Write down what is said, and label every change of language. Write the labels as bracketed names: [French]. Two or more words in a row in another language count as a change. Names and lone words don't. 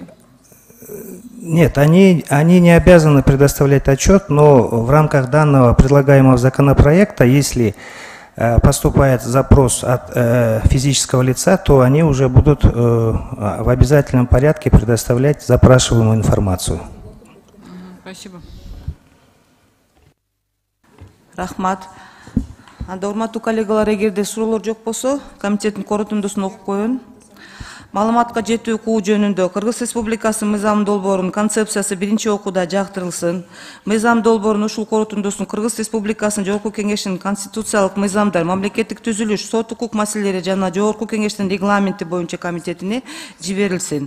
[Russian] Нет, они не обязаны предоставлять отчет, но в рамках данного предлагаемого законопроекта, если поступает запрос от физического лица, то они уже будут в обязательном порядке предоставлять запрашиваемую информацию. Спасибо. [Kyrgyz] Рахмат. Анда урматтуу коллегалар, эгерде суроолор жок болсо, комитеттин корутундусун окуп коеюн. Маалыматка жетүү укугу жөнүндө Кыргыз Республикасы мыйзам долбоорунун концепциясы биринчи окууда жактырылсын. Мыйзам долбоорунун ушул корутундусун Кыргыз Республикасынын Жогорку Кеңешинин конституциялык мыйзамдар, мамлекеттик түзүлүш, сот укук маселелери жана Жогорку Кеңештин регламенти боюнча комитетине жиберилсин.